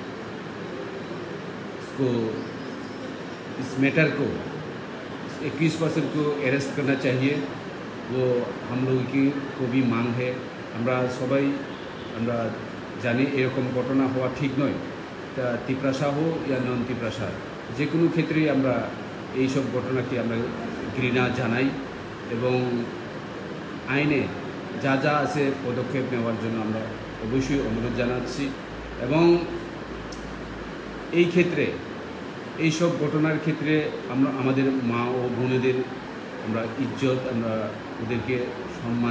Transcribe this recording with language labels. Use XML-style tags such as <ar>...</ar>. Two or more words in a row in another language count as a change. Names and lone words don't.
<hi>इसको इस मैटर को</hi> <en>accused person</en> <hi>को अरेस्ट करना चाहिए वो हम लोग की को भी मांग है</hi> <bn>আমরা সবাই আমরা জানি এরকম ঘটনা হুয়া ঠিক নয় তা তিপ্রাসা হো যা নন তিপ্রাসা যে কোনো ক্ষেত্রে আমরা এই সব ঘটনাকে আমরা ঘৃণা জানাই এবং আইনে যা যা আছে পদক্ষেপ নেওয়ার জন্য আমরা অবশ্যই অনুরোধ জানাচ্ছি এবং এই ক্ষেত্রে এই সব ঘটনার ক্ষেত্রে আমরা আমাদের মা ও বোনেদের আমরা ইজ্জত আমরা ওদেরকে সম্মান</bn>